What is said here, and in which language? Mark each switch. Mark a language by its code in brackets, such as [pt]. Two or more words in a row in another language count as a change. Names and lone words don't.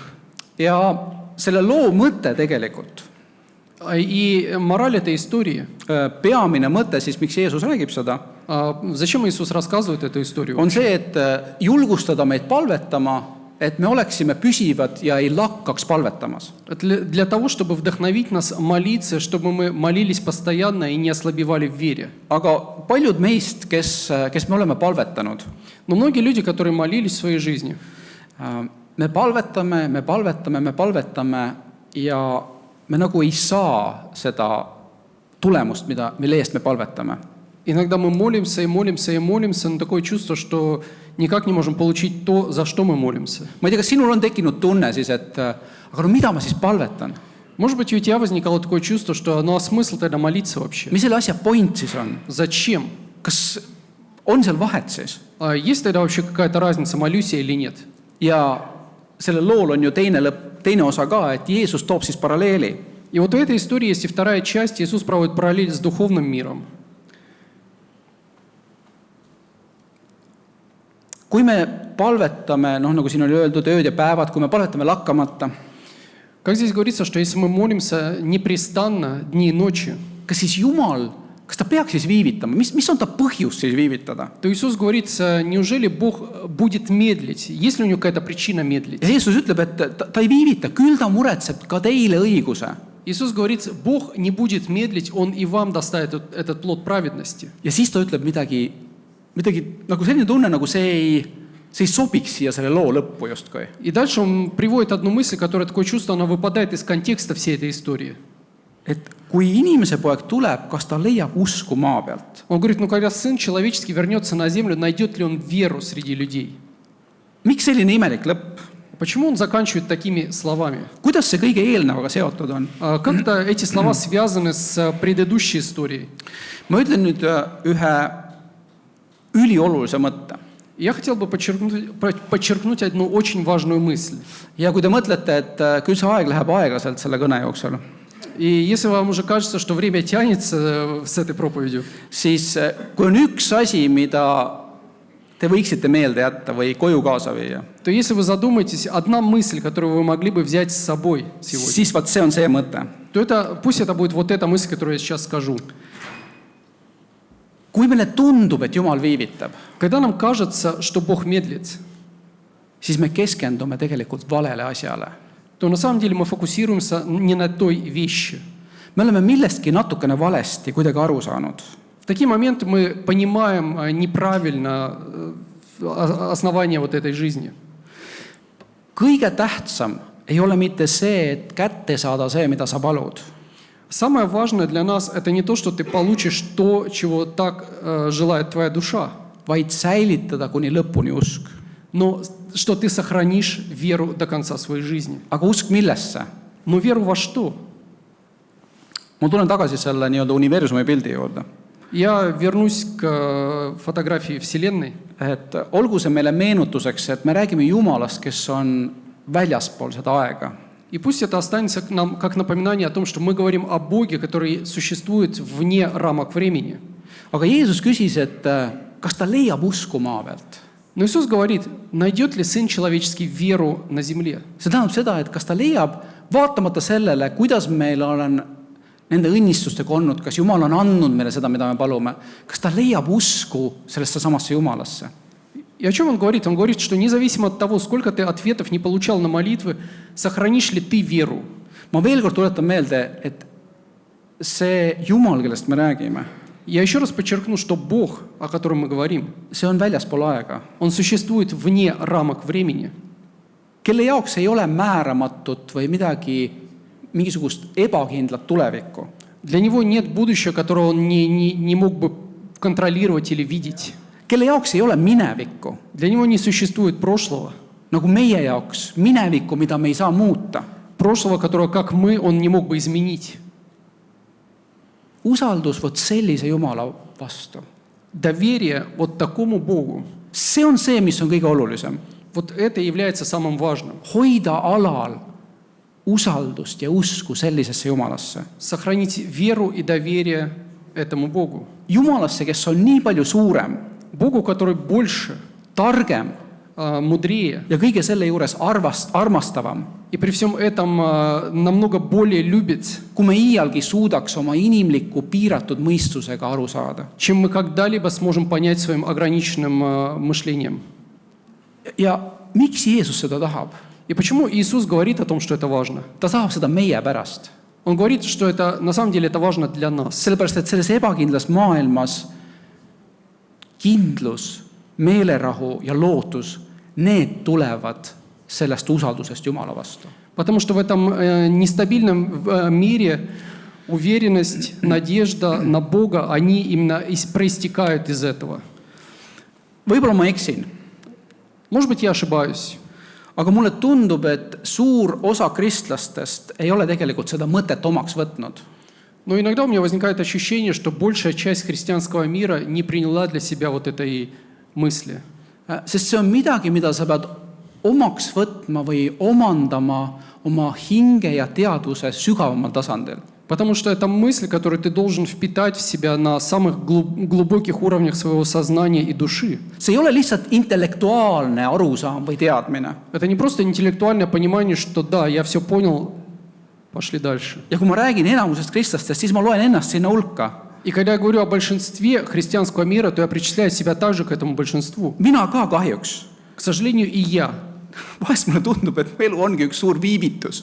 [et] ja selle loo mõte tegelikult, [ru] И мораль этой истории, [et] peamine mõte siis, miks Jeesus räägib seda, [ru] зачем Иисус рассказывает эту историю? [et] on see, et julgustada meid palvetama, et me oleksime püsivad ja ei lakkaks palvetamas. [ru] Для того, чтобы вдохновить нас молиться, чтобы мы молились постоянно и не ослабевали в вере. [et] aga paljud meist, kes me oleme palvetanud, [ru] Но многие люди, которые молились в своей жизни, [et] me palvetame ja me nagu ei saa seda tulemust, mille eest me palvetame. [ru] иногда мы молимся и молимся и молимся, но такое чувство, что никак не можем получить то, за что мы молимся. [et] ma ei tea, kas sinul on tekkinud tunne siis, et aga no mida ma siis palvetan? [ru] Может быть, у тебя возникало такое чувство, что ну а смысл тогда молиться вообще? [et] mis selle asja point siis on? [ru] Зачем? [et] kas on seal vahet siis? [ru] Есть тогда вообще какая-то разница, молюсь я или нет? [et] ja sellel lool on ju teine osa ka, et Jeesus toob siis paralleeli. [ru] И вот у этой истории есть и вторая часть. Иисус проводит параллель с духовным миром. [et] kui me palvetame, noh, nagu siin oli öeldud, ööd ja päevad, kui me palvetame lakkamata, [ru] Как здесь говорится, что если мы молимся непрестанно, дни и ночи, [et] kas siis Jumal, kas ta peaks siis viivitama? Mis on ta põhjus siis viivitada? [ru] то Иисус говорит, неужели Бог будет медлить? Есть ли у него какая-то причина медлить? [et] Ja Jeesus ütleb, et ta ei viivita, küll ta muretseb ka teile õiguse. [ru] Иисус говорит, Бог не будет медлить, Он и вам доставит этот плод праведности. [et] Ja siis ta ütleb midagi nagu selline tunne, nagu see ei sobiks siia selle loo lõppu justkui. [ru] И дальше Он приводит одну мысль, которая такое чувство, она выпадает из контекста всей этой истории. [et] Et kui inimese poeg tuleb, kas ta leiab usku maa pealt? [ru] Он говорит, ну когда Сын Человеческий вернется на землю, найдет ли Он веру среди людей? [et] Miks selline imelik lõpp? [ru] Почему Он заканчивает такими словами? [et] Kuidas see kõige eelnevaga seotud on? [ru] Как-то эти слова связаны с предыдущей историей. [et] Ma ütlen nüüd ühe üliolulise mõtte. [ru] Я хотел бы подчеркнуть одну очень важную мысль. [et] Ja kui te mõtlete, et küll see aeg läheb aeglaselt selle kõne jooksul, [ru] И если вам уже кажется, что время тянется с этой проповедью, [et] siis kui on üks asi, mida te võiksite meelde jätta või koju kaasa viia, [ru] то если вы задумаетесь, одна мысль, которую вы могли бы взять с собой сегодня, [et] siis vaat see on see mõte. [ru] то пусть это будет вот эта мысль, которую я сейчас скажу. [et] Kui meile tundub, et Jumal viivitab, [ru] Когда нам кажется, что Бог медлит, [et] siis me keskendume tegelikult valele asjale. [ru] то на самом деле мы фокусируемся не на той вещи. [et] Me oleme millestki natukene valesti kuidagi aru saanud. [ru] В такие моменты мы понимаем неправильно основание вот этой жизни. [et] Kõige tähtsam ei ole mitte see, et kätte saada see, mida sa palud. [ru] Самое важное для нас – это не то, что ты получишь то, чего так желает твоя душа, [et] vaid säilitada kuni lõpuni usk. [ru] но что ты сохранишь веру до конца своей жизни. [et] Aga usk millesse? [ru] Но веру во что? [et] Ma tulen tagasi selle nii-öelda universumi pildi juurde. [ru] Я вернусь к фотографии Вселенной. [et] Et olgu see meile meenutuseks, et me räägime Jumalast, kes on väljaspool seda aega. [ru] И пусть это останется нам как напоминание о том, что мы говорим о Боге, который существует вне рамок времени. [et] Aga Jeesus küsis, et kas ta leiab usku maa pealt. [ru] Но Иисус говорит, найдет ли Сын Человеческий веру на земле? [et] See tähendab seda, et kas ta leiab, vaatamata sellele, kuidas meil on nende õnnistustega olnud, kas Jumal on andnud meile seda, mida me palume, kas ta leiab usku sellesse samasse Jumalasse. [ru] И о чем он говорит? Он говорит, что независимо от того, сколько ты ответов не получал на молитвы, сохранишь ли ты веру? [et] ma veel kord tuletan meelde, et see Jumal, kellest me räägime, [ru] Я еще раз подчеркну, что Бог, о котором мы говорим, [et] see on väljaspool aega, [ru] Он существует вне рамок времени, [et] kelle jaoks ei ole määramatut või mingisugust ebakindlat tulevikku. [ru] Для Него нет будущего, которое Он не мог бы контролировать или видеть. [et] Kelle jaoks ei ole minevikku, [ru] Для Него не существует прошлого, [et] nagu meie jaoks minevikku, mida me ei saa muuta. [ru] прошлого, которого, как мы, Он не мог бы изменить. [et] Usaldus vot sellise Jumala vastu. [ru] Доверие вот такому Богу, [et] See on see, mis on kõige olulisem. [ru] вот это является самым важным. [et] Hoida alal usaldust ja usku sellisesse Jumalasse. [ru] Сохранить веру и доверие этому Богу. [et] Jumalasse, kes on nii palju suurem, [ru] Богу, который больше, [et] targem [ru] мудрее, [et] ja kõige selle juures armastavam, [ru] и при всем этом намного более любит, [et] kui me iialgi suudaks oma inimliku piiratud mõistusega aru saada. [ru] чем мы когда-либо сможем понять своим ограниченным мышлением. [et] Ja miks Jeesus seda tahab? [ru] И почему Иисус говорит о том, что это важно? [et] Ta tahab seda meie pärast. [ru] Он говорит, что это на самом деле это важно для нас. [et] Sellepärast, et selles ebakindlas maailmas kindlus, meelerahu ja lootus, need tulevad sellest usaldusest Jumala vastu. [ru] Потому что в этом нестабильном мире уверенность, надежда на Бога, они именно проистекают из этого. [et] Võib-olla ma eksin, [ru] Может быть, я ошибаюсь, [et] aga mulle tundub, et suur osa kristlastest ei ole tegelikult seda mõtet omaks võtnud. [ru] но иногда у меня возникает ощущение, что большая часть христианского мира не приняла для себя вот этой мысли. [et] Sest see on midagi, mida sa pead omaks võtma või omandama oma hinge ja teadvuse sügavamal tasandil. [ru] Потому что это мысль, которую ты должен впитать в себя на самых глубоких уровнях своего сознания и души. [et] See ei ole lihtsalt intellektuaalne arusaam või teadmine. [ru] Это не просто интеллектуальное понимание, что да, я все понял, пошли дальше. [et] Ja kui ma räägin enamusest kristlastest, siis ma loen ennast sinna hulka. [ru] И когда я говорю о большинстве христианского мира, то я причисляю себя также к этому большинству. [et] Mina ka kahjuks. [ru] К сожалению, и я. [et] Vahest mulle tundub, et mu elu ongi üks suur viivitus.